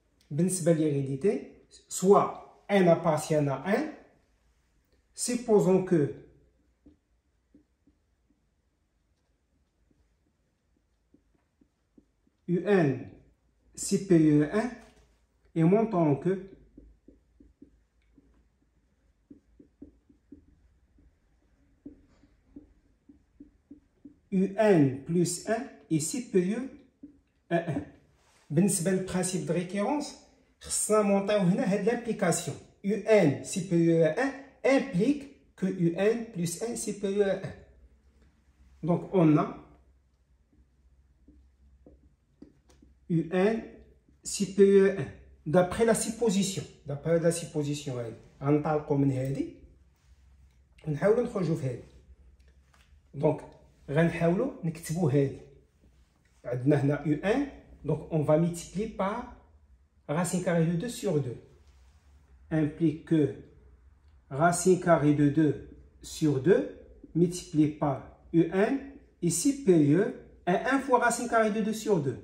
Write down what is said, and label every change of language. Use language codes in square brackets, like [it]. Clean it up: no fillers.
[ar] بالنسبة [fr] للhérédité, soit n appartient à 1, supposons que UN supérieur à 1 et montrons que UN plus 1 est supérieur à 1. [ar] بالنسبة للبرانسيب [fr] de récurrence, [ar] خصنا نمونطيو هنا هاد l'implication. [fr] UN supérieur à 1 implique que UN plus 1 supérieur à 1. Donc on a UN supérieur à 1 d'après la supposition. D'après la supposition [ar] هذه غنطلقوا من هذه ونحاولوا نخرجوا في هذه. دونك غنحاولوا نكتبوا هذه. عندنا هنا [fr] UN donc on va multiplier par racine carrée de 2 sur 2 implique que racine carrée de 2 sur 2 multiplié par UN est supérieur à 1 fois racine carrée de 2 sur 2.